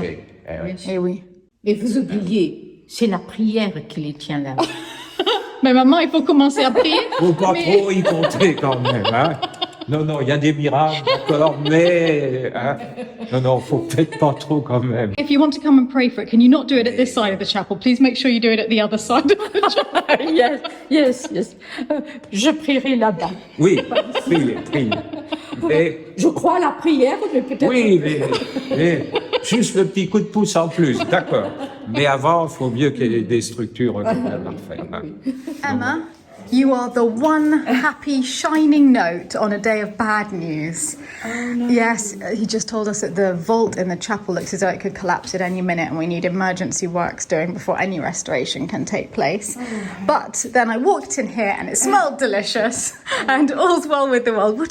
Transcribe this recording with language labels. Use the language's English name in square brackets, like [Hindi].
[French] bougé. Eh oui. Et oui. Et vous oubliez, c'est la prière qui les tient là. Mais maman, il faut commencer à prier. Faut pas trop y compter quand même, hein. Non, il y a des miracles, d'accord, mais... Hein, non, faut peut-être pas trop quand même. [English] If you want to come and pray for it, can you not do it at this side of the chapel? Please make sure you do it at the other side of the chapel. [French] Yes. Je prierai là-bas. Oui, priez. Mais, Je crois à la prière, mais peut-être... oui, mais juste le petit coup de pouce en plus, d'accord. Mais avant, il faut mieux qu'il y ait des structures parfaites. Hein. [English] Emma, you are the one happy, shining note on a day of bad news. Oh, no. Yes, he just told us that the vault in the chapel looks as though it could collapse at any minute and we need emergency works doing before any restoration can take place. But then I walked in here and it smelled delicious and all's well with the world.